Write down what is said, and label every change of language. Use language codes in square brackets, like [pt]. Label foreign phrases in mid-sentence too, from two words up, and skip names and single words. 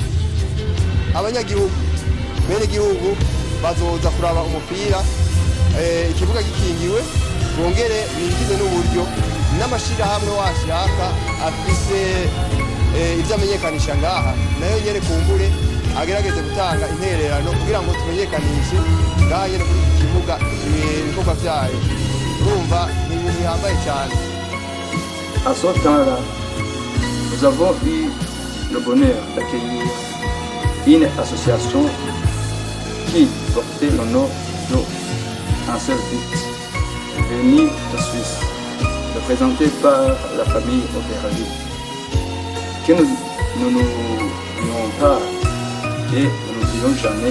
[rn] Abanyagihugu bene igihugu bazoza kuraba umupira, ikibuga gikingiwe, bongere binjize n'uburyo n'amashirahamwe washaka afise ivyo amenyekanisha ngaha, nayo nyene kumbure agerageze gutanga intererano kugira ngo tumenyekanishe ngaha nyene kuri iki kibuga ibikorwa vyayo. Urumva ni ibintu bihambaye cyane. [fr] À ce temps-là, nous avons eu le bonheur d'accueillir une association qui portait le nom d'Un seul but, venue de Suisse, représentée par la famille Opéralie, que nous n'oublions pas et nous n'oublions jamais.